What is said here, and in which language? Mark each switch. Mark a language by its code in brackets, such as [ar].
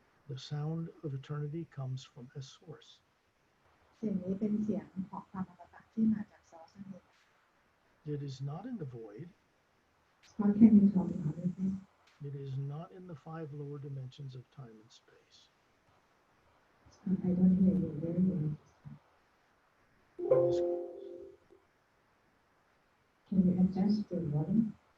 [en] The sound of eternity comes from a source. [th] เสียงนี้เป็นเสียงของความอมตะที่มาจากซอสนั่นเอง [en] It is not in the void. What can you tell me about this? It is not in the 5 lower dimensions of time and space. I don't hear you very well. It is, Can you adjust the volume?